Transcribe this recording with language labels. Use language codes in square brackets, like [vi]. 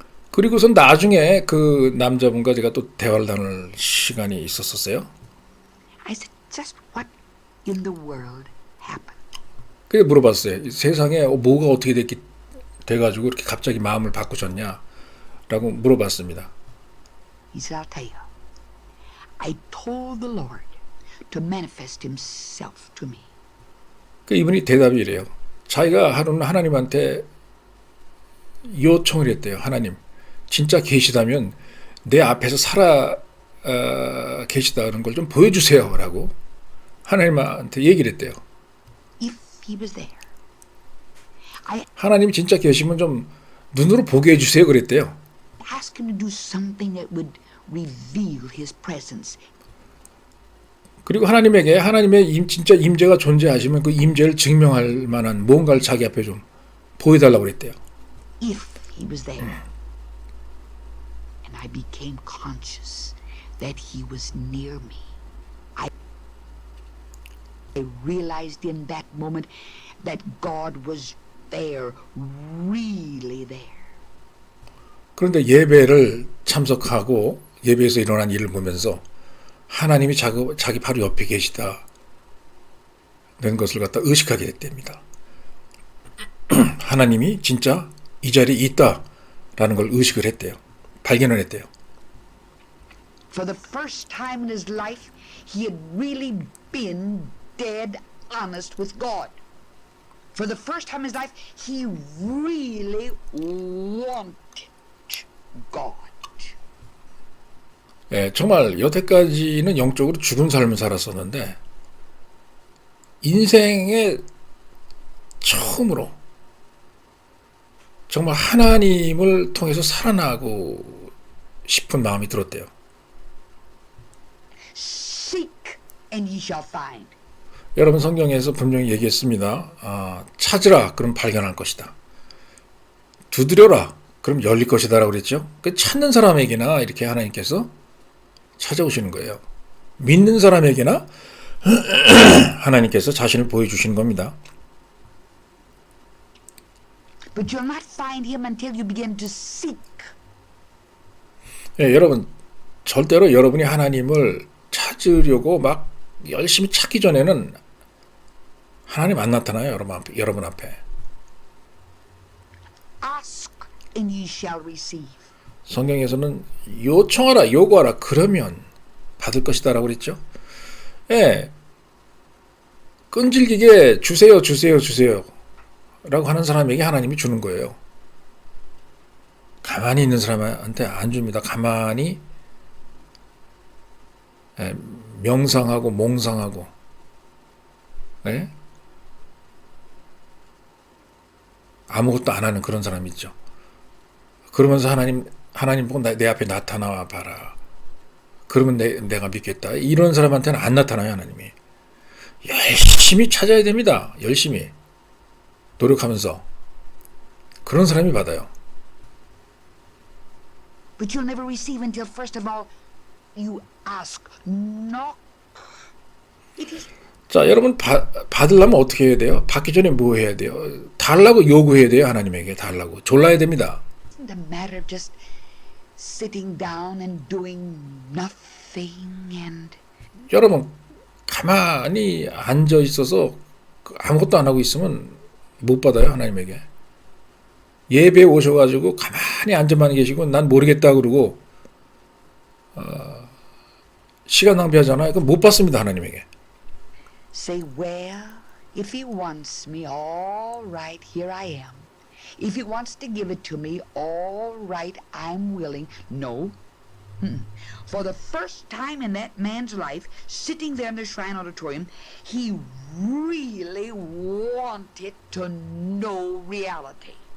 [ko] 그리고선 나중에 그 남자분과 제가 또 대화를 나눌 시간이 있었어요. [en] I said, "Just what in the world happened?" [ko] 그래서 물어봤어요. 세상에 뭐가 어떻게 돼가지고 이렇게 갑자기 마음을 바꾸셨냐? 라고 물어봤습니다. [en] He said, "I'll tell you. I told the Lord to manifest himself to me." [ko] 그 이분이 대답이 이래요. 자기가 하나님한테 요청을 했대요. 하나님, 진짜 계시다면 내 앞에서 살아 계시다는 걸 좀 보여주세요. 라고 하나님한테 얘기를 했대요. [en] If he was there. [ko] 하나님이 진짜 계시면 좀 눈으로 보게 해주세요. 그랬대요. [en] Ask him to do something that would reveal his presence. [ko] 그리고 하나님에게 하나님의 진짜 임재가 존재하시면 그 임재를 증명할 만한 뭔가를 자기 앞에 좀 보여달라고 그랬대요. [en] If he was there. And I became conscious that he was near me. I realized in that moment that God was there, really there. [ko] 그런데 예배를 참석하고 예배에서 일어난 일을 보면서 하나님이 자기 바로 옆에 계시다는 것을 갖다 의식하게 됐답니다. 하나님이 진짜 이 자리에 있다라는 걸 의식을 했대요. 발견을 했대요. [en] For the first time in his life, he had really been dead honest with God. For the first time in his life, he really wanted God. [ko] 예, 정말 여태까지는 영적으로 죽은 삶을 살았었는데 인생의 처음으로 정말 하나님을 통해서 살아나고 싶은 마음이 들었대요. [en] Seek and ye shall find. [ko] 여러분 성경에서 분명히 얘기했습니다. 찾으라 그럼 발견할 것이다. 두드려라 그럼 열릴 것이다 라고 그랬죠. 그 찾는 사람에게나 이렇게 하나님께서 찾아오시는 거예요. 믿는 사람에게나 하나님께서 자신을 보여주시는 겁니다. [en] But you'll not find him until you begin to seek. [ko] 예, 여러분 절대로 여러분이 하나님을 찾으려고 막 열심히 찾기 전에는 하나님 안 나타나요. 여러분 앞에. [en] Ask and ye shall receive. [ko] 성경에서는 요청하라, 요구하라, 그러면 받을 것이다 라고 그랬죠. 예, 끈질기게 주세요, 주세요, 주세요 라고 하는 사람에게 하나님이 주는 거예요. 가만히 있는 사람한테 안 줍니다. 가만히 명상하고 몽상하고 아무것도 안 하는 그런 사람이 있죠. 그러면서 하나님 보고 내 앞에 나타나와 봐라. 그러면 내가 믿겠다. 이런 사람한테는 안 나타나요. 하나님이. 열심히 찾아야 됩니다. 열심히 노력하면서 그런 사람이 받아요. [en] But you'll never receive until first of all you ask. Knock. It is [ko] 자, 여러분 받으려면 어떻게 해야 돼요? 받기 전에 뭐 해야 돼요? 달라고 요구해야 돼요. 하나님에게 달라고 졸라야 됩니다. [en] a matter of just sitting down and doing nothing and [ko] 여러분 가만히 앉아 있어서 아무것도 안 하고 있으면 못 받아요 하나님에게. 예배에 오셔가지고 가만히 앉아만 계시고 난 모르겠다 그러고 시간 낭비하잖아요. 그럼 못 받습니다 하나님에게. [en] say, well, if he wants me, all right, here I am. If he wants to give it to me, all right, I'm willing. No. For the first time in that man's life, sitting there in the Shrine Auditorium, he really wanted to know reality.